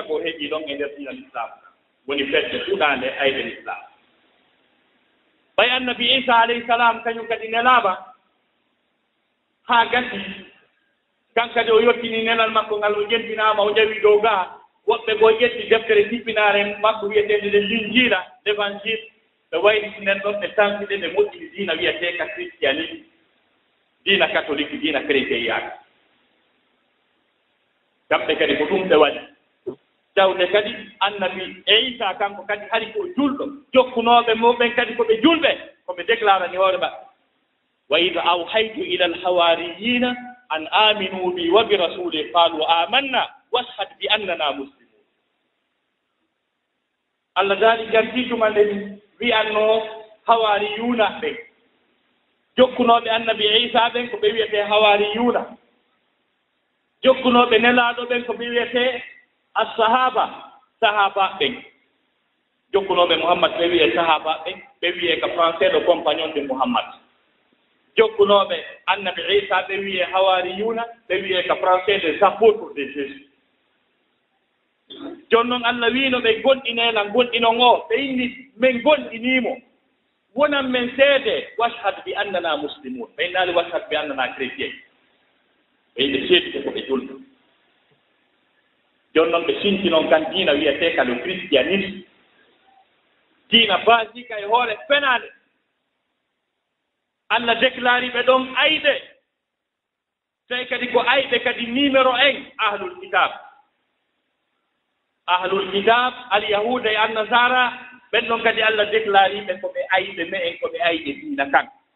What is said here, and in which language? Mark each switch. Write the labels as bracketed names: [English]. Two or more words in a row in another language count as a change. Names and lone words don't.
[Fula] ko heɓii ɗon e ndeer diina l'islam woni fedde fuɗaande ayde l'islam ɓay annabi Isa alayhi salam kañum kadi nelaama haa gasi kan kadi o yottini nelal makko ngal o jentinaama o ƴawii dow gaa woɓɓe goo ƴetti deftere tippinaare makko wiyeteende nde linjiila l'évangile ɓe wayliti nden ɗon ɓe tampiɗe ɓe moƴƴini diina wiyetee ka christianisme diina catholique diina chrétien yaaka kamɓe kadi ko ɗum ɓe waɗi tawde kadi annabi Isa kanko kadi hari ko julɗo jokkunooɓe muɓen kadi ko ɓe julɓe ko ɓe déclarani hoore maɓɓe [Arabic] وإذ أوحيت إلى الحواريين أن آمنوا بي وبرسولي قالوا آمنا واشهد بأننا مسلمون [Fula] Allah daali jartiituma nden wiyanno hawariyuna ɓen jokkunooɓe annabi Isa ɓen ko ɓe wiyetee hawariyuna jokkunoɓe nelaaɗo ɓen ko ɓe wiyete sahaba ɓen jokkunoɓe Muhammad ɓe wiye sahaba ɓen ɓe wiye ko [French] français de compagnon de Muhammad [Fula] jokkunoɓe annabi Isa ɓe wiye hawariyuna ɓe wiye ko [French] français des apôtres de Jésus [Fula] jooni noon Allah wiino ɓe gonɗinela gonɗinon o ɓe inni min gonɗinimo wonan men seede [Arabic] واشهد بأننا مسلمون [Fula] ɓe innaali [Arabic] واشهد بأننا [Fula] chrétien ɓe yimɓe seedide ko ɓe julɓe jooni noon ɓe sinti noon kan diina wiyete ka [French] le christianisme [Fula] diina basique e hoore fenaande Allah déclari ɓe ɗon ayɓe tawi kadi ko ayɓe kadi numéro 1 [Arabic] أهل الكتاب اليهود [Fula] e annasara ɓen ɗon kadi Allah déclari ɓe ko ɓe ayɓe me en ko ɓe ayɓe diina kan